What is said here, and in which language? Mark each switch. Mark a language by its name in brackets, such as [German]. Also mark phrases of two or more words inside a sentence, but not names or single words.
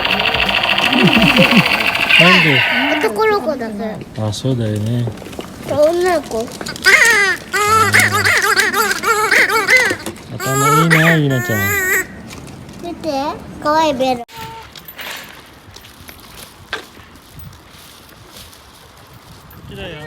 [Filipino] Hindi. [Japanese] 男の子だぜ。 [Filipino] Ah, so dahil eh. [Japanese] 女の子。 [Filipino] At ang maina, yun na siya. [Japanese] 見て、可愛いベル。 [Filipino] Sila yun.